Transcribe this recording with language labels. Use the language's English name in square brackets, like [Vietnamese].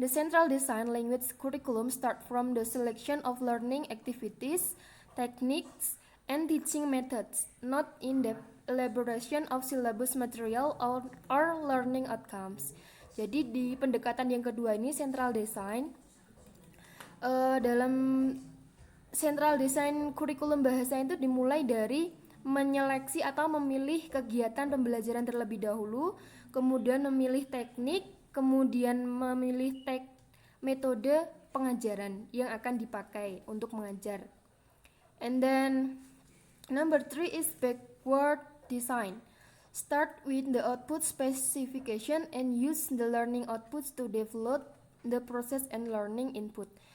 [English] The central design language curriculum start from the selection of learning activities, techniques, and teaching methods, not in the elaboration of syllabus material or learning outcomes. [Indonesian] Jadi di pendekatan yang kedua ini central design, dalam central design kurikulum bahasa itu dimulai dari menyeleksi atau memilih kegiatan pembelajaran terlebih dahulu, kemudian memilih teknik, kemudian memilih metode pengajaran yang akan dipakai untuk mengajar. [English] And then number 3 is backward design. Start with the output specification and use the learning outputs to develop the process and learning input.